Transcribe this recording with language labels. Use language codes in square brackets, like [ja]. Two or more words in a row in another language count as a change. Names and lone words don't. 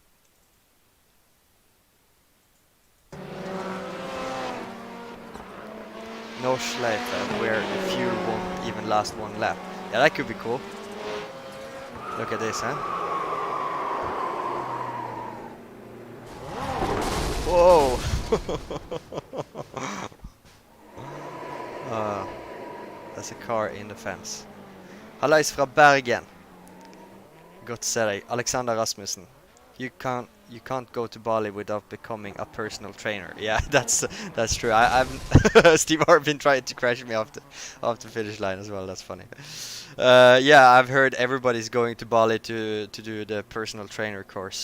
[en] No Schleife, where the fuel won't even last one lap. Yeah, that could be cool. Look at this, huh? Whoa! There's a car in the fence. [no] Hallais fra Bergen. Godt se deg. Alexander Rasmussen. [en] You can't go to Bali without becoming a personal trainer. Yeah, that's true. I've Steve Arpin tried to crash me off the finish line as well. That's funny. Yeah, I've heard everybody's going to Bali to do the personal trainer course.